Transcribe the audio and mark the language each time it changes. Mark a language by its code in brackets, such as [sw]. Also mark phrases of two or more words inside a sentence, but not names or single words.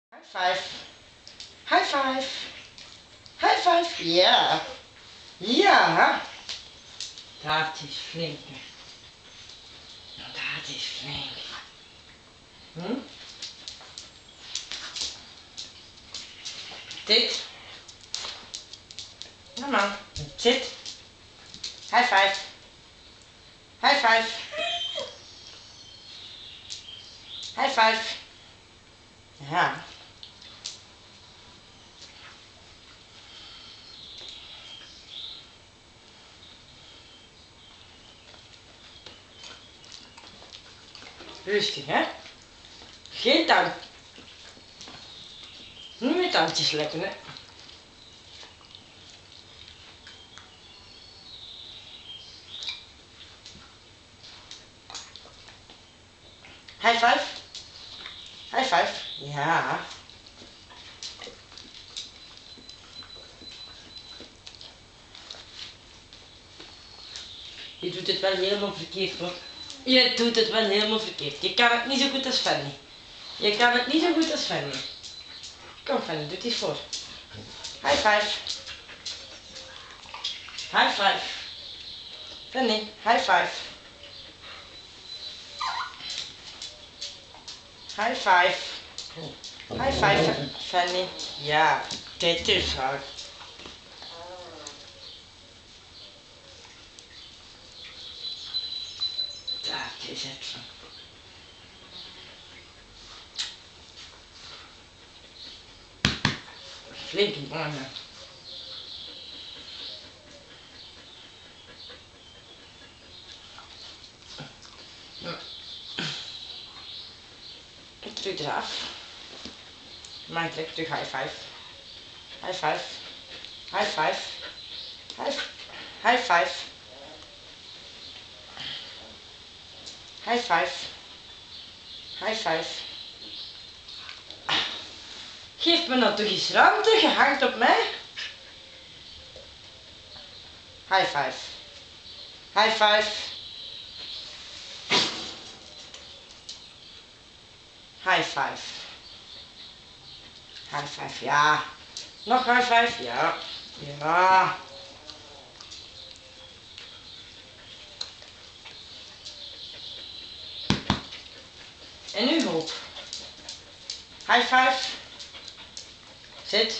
[en] Five. High five. High five. [nl] Ja. Ja. Dat is flink. Dat is flink. Dit. Kom aan. Zit. [en] High five. High five. High five. [nl] Ja. Rustig, hè? Geen tand. Niet met tandjes lekken, hè? [en] High five. High five. [nl] Ja. Je doet het wel helemaal verkeerd, hoor. Je doet het wel helemaal verkeerd. Je kan het niet zo goed als Fanny. Je kan het niet zo goed als Fanny. Kom Fanny, doe het eens voor. [en] High five. High five. Fanny, high five. High five. High five, [nl] Fanny. Ja, dit is hard. Dat is het. Flinke bangen. Terug eraf. Maar ik trek terug [en] high five. High five. High five. High five. High five. High five. [nl] Geef me nou toch eens ruimte, je hangt op mij. [en] High five. High five. High five. High five, [nl] ja. Nog [en] high five, [nl] ja. Ja. En nu hoop. [en] High five. Zit.